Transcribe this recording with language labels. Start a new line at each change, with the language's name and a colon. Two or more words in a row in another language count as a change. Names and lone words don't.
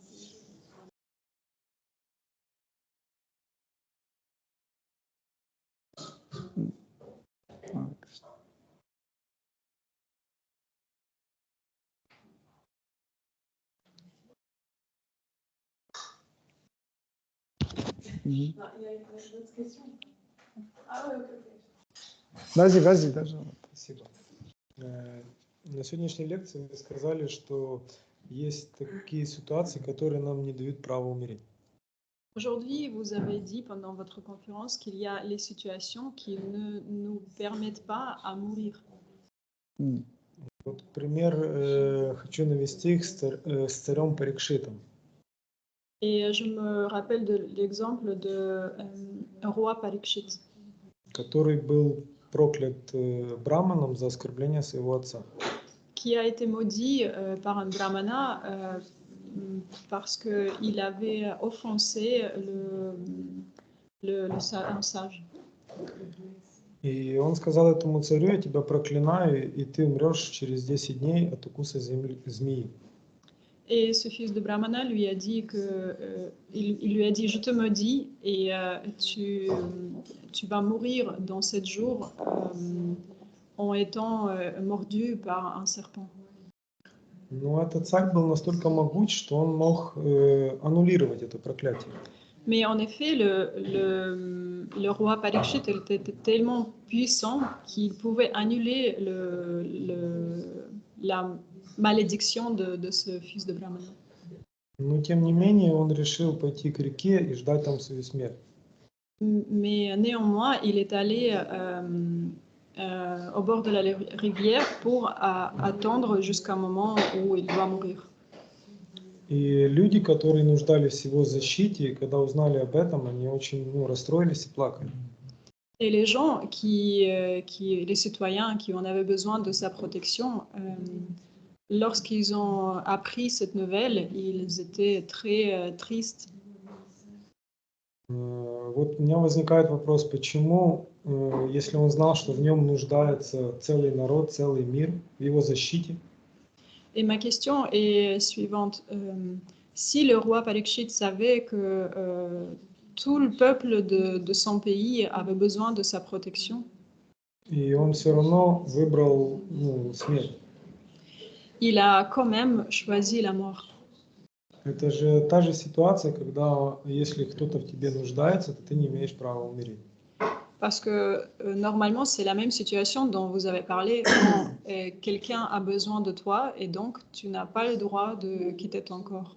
French: Il y a une autre question. Ah ouais, ok. Vas-y,
Russian: даже. Спасибо. На сегодняшней лекции вы сказали, что есть такие ситуации, которые нам не дают права умереть.
French: Aujourd'hui, vous avez dit pendant votre conférence qu'il y a les situations qui ne nous permettent pas à mourir.
Russian: Вот пример хочу навести с царем Парикшитом.
French: Et je me rappelle de l'exemple de roi Parikshit,
Russian: который был проклят Браманом за оскорбление своего отца.
French: Qui a été maudit par un brahmana parce qu'il avait offensé un sage.
Russian: И он сказал этому царю: я тебя проклинаю, и ты умрешь через 10 дней от укуса змеи.
French: Et ce fils de Brahmana lui a dit il lui a dit, je te maudis et tu vas mourir dans 7 jours en étant mordu par un serpent.
Russian: Но этот царь был настолько могуч, что он мог аннулировать это проклятие.
French: Mais en effet, le roi Parikshit était tellement puissant qu'il pouvait annuler la malédiction de ce fils de Brahmana.
Russian: Но тем не менее он решил пойти к реке и ждать там свою смерть.
French: Mais néanmoins, il est allé au bord de la rivière pour attendre jusqu'à un moment où il doit mourir.
Russian: И люди, которые нуждались в его защите, когда узнали об этом, они очень расстроились и плакали.
French: Et les gens les citoyens qui en avaient besoin de sa protection, lorsqu'ils ont appris cette nouvelle, ils étaient très tristes.
Russian: Вот у меня возникает вопрос, почему, если он знал, что в нем нуждается целый народ, целый мир, в его защите?
French: Et ma question est suivante. Si le roi Parikshit savait que tout le peuple de son pays avait besoin de sa protection,
Russian: и он все равно выбрал смерть.
French: Il a quand même choisi la mort.
Russian: Это же та же ситуация, когда если кто-то в тебе нуждается, то ты не имеешь права умереть.
French: Parce que normalement, c'est la même situation dont vous avez parlé, quand quelqu'un a besoin de toi et donc tu n'as pas le droit de quitter ton corps.